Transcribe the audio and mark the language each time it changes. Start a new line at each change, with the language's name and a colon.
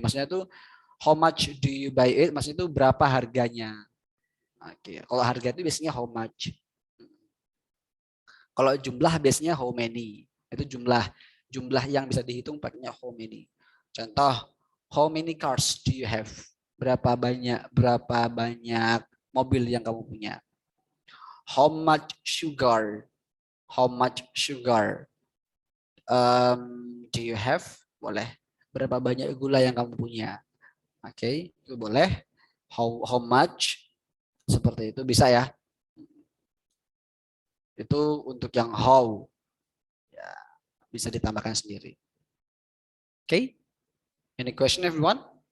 Indonesian: Maksudnya tuh
English: how much do you buy it?
Indonesian: Maksudnya itu berapa harganya? Oke, kalau harga itu biasanya
English: how much.
Indonesian: Kalau jumlah biasanya
English: how many.
Indonesian: Itu jumlah yang bisa dihitung pakainya how many.
English: Contoh, how many cars do you have?
Indonesian: Berapa banyak mobil yang kamu punya?
English: How much sugar? How much sugar? do you have?
Indonesian: Boleh. Berapa banyak gula yang kamu punya? Oke, itu boleh.
English: How much?
Indonesian: Seperti itu bisa ya. Itu untuk yang how. Ya, bisa ditambahkan sendiri. Oke.
English: Any question everyone?